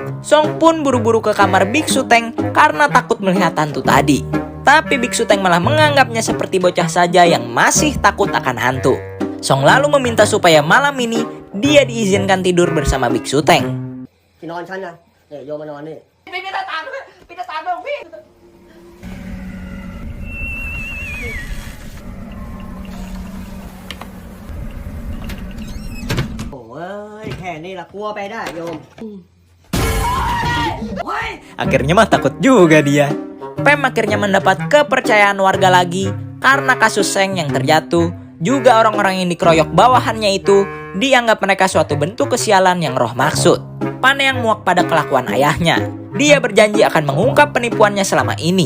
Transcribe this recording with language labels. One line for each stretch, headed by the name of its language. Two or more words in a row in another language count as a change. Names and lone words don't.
Indonesian: Song pun buru-buru ke kamar Biksu Teng karena takut melihat hantu tadi. Tapi Biksu Teng malah menganggapnya seperti bocah saja yang masih takut akan hantu. Song lalu meminta supaya malam ini dia diizinkan tidur bersama Biksu Teng.
Thai: ที่นอนฉันนะเนี่ยโยมมานอนนี่ ปิดหน้าต่างด้วยปิดหน้าต่างด้วยพี่ โอ้ยแค่นี้ละกลัวไปได้โยม
Indonesian: Akhirnya mah takut juga dia. Pem akhirnya mendapat kepercayaan warga lagi karena kasus Seng yang terjatuh. Juga orang-orang yang dikeroyok bawahannya itu dianggap mereka suatu bentuk kesialan yang roh maksud. Paneyang muak pada kelakuan ayahnya. Dia berjanji akan mengungkap penipuannya selama ini.